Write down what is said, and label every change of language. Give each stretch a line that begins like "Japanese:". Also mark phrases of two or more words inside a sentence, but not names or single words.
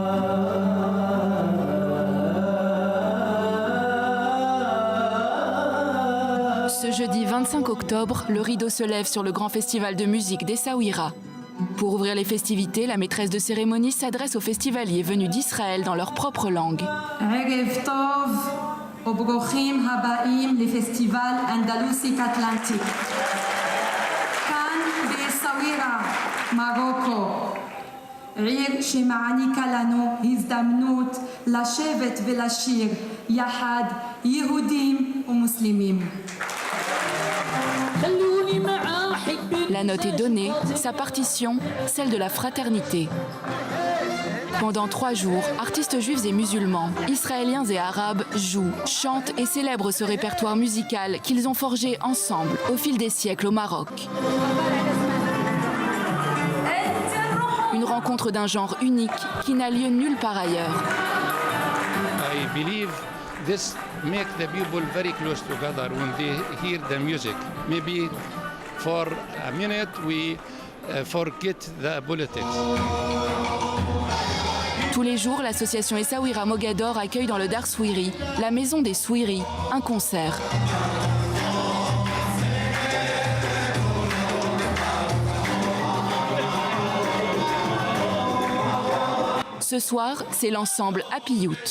French: Ce jeudi 25 octobre, le rideau se lève sur le grand festival de musique d'Essaouira. Pour ouvrir les festivités, la maîtresse de cérémonie s'adresse aux festivaliers venus d'Israël dans leur propre langue.
Hebrew: ערב טוב וברוכים הבאים לפסטיבל אנדלוסי אטלנטיק. כאן באסאווירה, מרוקו. עיר שמעניקה לנו הזדמנות לשבת ולשיר יחד יהודים ומוסלמים.
French: La note est donnée, sa partition, celle de la fraternité. Pendant 3 jours, artistes juifs et musulmans, israéliens et arabes jouent, chantent et célèbrent ce répertoire musical qu'ils ont forgé ensemble au fil des siècles au Maroc. Une rencontre d'un genre unique qui n'a lieu nulle part ailleurs.
English: I believe this makes the people very close together when they hear the music. Maybe for a minute we forget the politics.
French: Tous les jours, l'association Essaouira Mogador accueille dans le Dar Souiri, la maison des Souiri, un concert. Ce soir, c'est l'ensemble Apiyut.